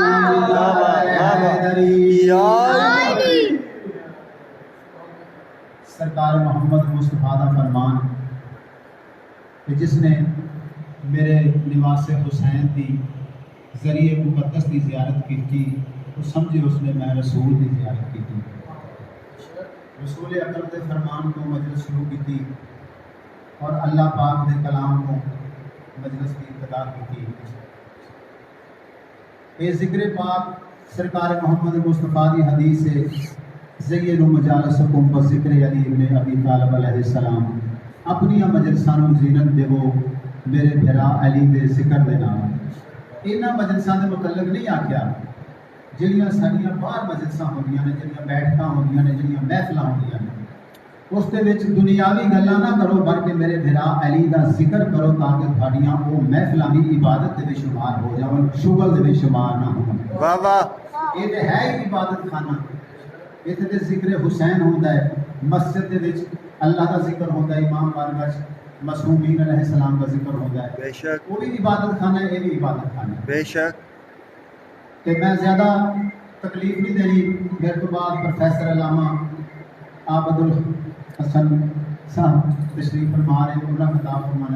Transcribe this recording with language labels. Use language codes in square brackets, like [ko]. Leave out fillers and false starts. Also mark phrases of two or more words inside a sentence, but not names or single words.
[ur] سرکار محمد مصطفیٰ کا فرمان کہ جس نے میرے نواس حسین دی ذریعے مقدس دی زیارت کی تھی وہ سمجھے اس نے میں رسول دی زیارت کی تھی رسول اکرم دے فرمان کو مجلس شروع کی تھی اور اللہ پاک دے کلام کو مجلس کی ابتدا کی تھی یہ ذکر پاک سرکار محمد مصطفیٰ دی حدیث سے [ar] زین مجالسکم بذکر علی ابن ابی طالب علیہ السلام [pa] اپنی مجلساں نوں زینت دیو میرے بھرا علی دے ذکر دے نال انہاں مجلساں دے متعلق نہیں آکھیا جڑیاں ساڈیاں باہر مجلساں ہوندیاں نے جڑیاں بیٹھکاں ہوندیاں نے جڑیاں محفلاں ہوندیاں نے اس دے وچ دنیاوی گلاں نہ کرو بلکہ میرے بھرا علی دا ذکر کرو تاکہ تھاڈیاں وہ محفلاں بھی عبادت دے وچ شمار ہو جاون شغل دے وچ شمار نہ ہون [ur] واہ واہ [pa] یہ تے ہے ہی عبادت خانہ اتنے تے ذکر حسین ہوندا ہے مسجد دے وچ [ur] اللہ کا ذکر ہوتا ہے امام بارگاہ معصومین علیہ السلام کا ذکر ہوتا ہے بے شک وہ بھی عبادت خانہ ہے یہ بھی عبادت خانہ ہے بے شک کہ میں زیادہ تکلیف نہیں دینی میرے تو بعد پروفیسر علامہ عابد الحسن صاحب تشریف فرما رہے ہیں انہوں نے خطاب فرمانا